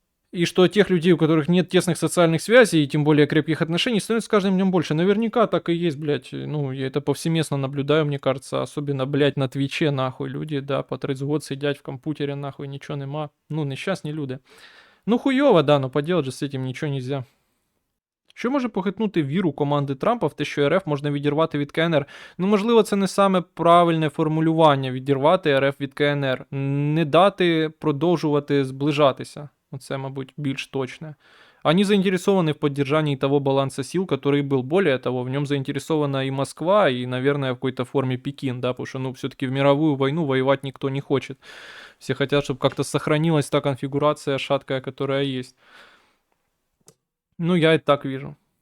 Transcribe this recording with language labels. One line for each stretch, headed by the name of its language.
Russian: И что тех людей, у которых нет тесных социальных связей и тем более крепких отношений, становится с каждым днем больше. Наверняка так и есть, блядь. Ну, я это повсеместно наблюдаю, мне кажется. Особенно, блядь, на Твиче, нахуй. Люди, да, по 30 год сидять в компьютере, нахуй, ничего нема. Ну, нещасні люди. Ну, хуйово, да, но поделать же с этим ничего нельзя.
Ukrainian: Що може похитнути віру команди Трампа в те, що РФ можна відірвати від КНР? Ну, можливо, це не саме правильне формулювання відірвати РФ від КНР. Не дати продовжувати зближатися. Оце, мабуть, більш точне.
Russian: Они заинтересованы в поддержании того баланса сил, который был. Более того, в нем заинтересована и Москва, и, наверное, в какой-то форме Пекин, да, потому что, ну, все-таки в мировую войну воевать никто не хочет. Все хотят, чтобы как-то сохранилась та конфигурация шаткая, которая есть. Ну, я и так вижу.